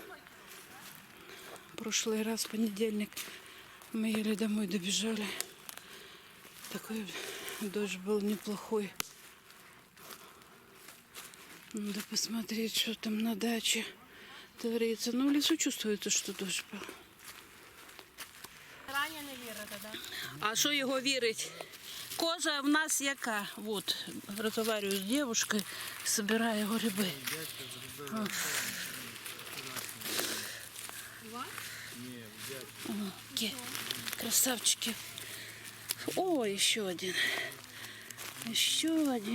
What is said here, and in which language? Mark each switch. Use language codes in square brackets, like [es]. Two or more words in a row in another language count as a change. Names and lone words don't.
[ru] В прошлый раз, в понедельник, мы еле домой добежали. Такой дождь был неплохой. Надо посмотреть, что там на даче творится. Ну, в лесу чувствуется, что дождь был. [uk] А що його вірить? Кожа в нас яка? [ru] Вот, разговариваю с девушкой, собираю грибы. Красавчики. О, еще один. Еще один.